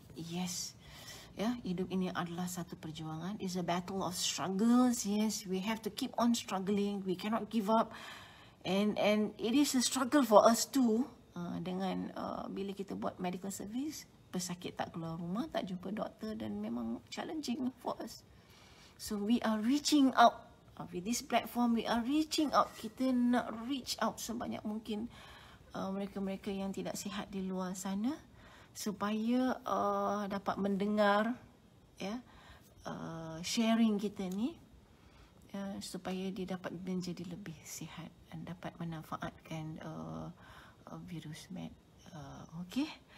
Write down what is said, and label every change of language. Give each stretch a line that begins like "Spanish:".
Malay: Yes, ya, hidup ini adalah satu perjuangan.
English: It's a battle of struggles. Yes, we have to keep on struggling. We cannot give up. And it is a struggle for us too.
Malay: Dengan bila kita buat medical service, pesakit tak keluar rumah, tak jumpa doktor, dan memang
English: challenging for us. So we are reaching out with this platform. We are reaching out.
Malay: Kita nak
English: reach out
Malay: sebanyak mungkin mereka-mereka yang tidak sihat di luar sana, supaya dapat mendengar, ya, sharing kita ni, supaya dia dapat menjadi lebih sihat dan dapat memanfaatkan Virusmed. Okay.